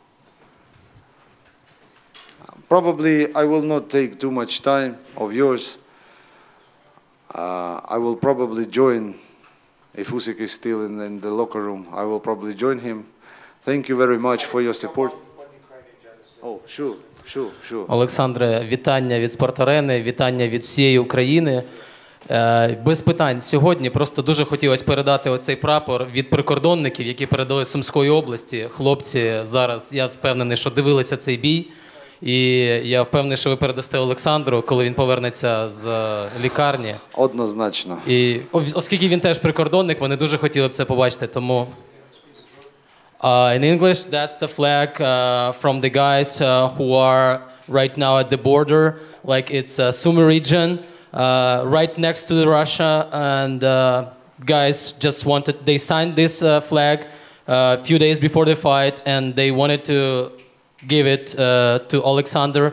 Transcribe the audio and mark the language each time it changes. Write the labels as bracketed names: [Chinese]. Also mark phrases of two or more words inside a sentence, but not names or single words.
[English] Probably I will not take too much time of yours. I will probably join, if Usyk is still in the locker room, I will probably join him. Thank you very much for your support. Oh, sure. [Ukrainian] Олександре, вітання від спорт-арени, вітання від всієї України. Без питань. Сьогодні просто дуже хотілося передати оцей прапор від прикордонників, які передали з Сумської області. Хлопці зараз, я впевнений, що дивилися цей бій. І я впевнений, що ви передасте Олександру, коли він повернеться з лікарні. Однозначно. І оскільки він теж прикордонник, вони дуже хотіли б це побачити, тому... [English] in English, that's the flag from the guys who are right now at the border. Like it's Sumy region, right next to Russia. And guys just wanted, they signed this flag a few days before the fight, and they wanted to give it to Alexander.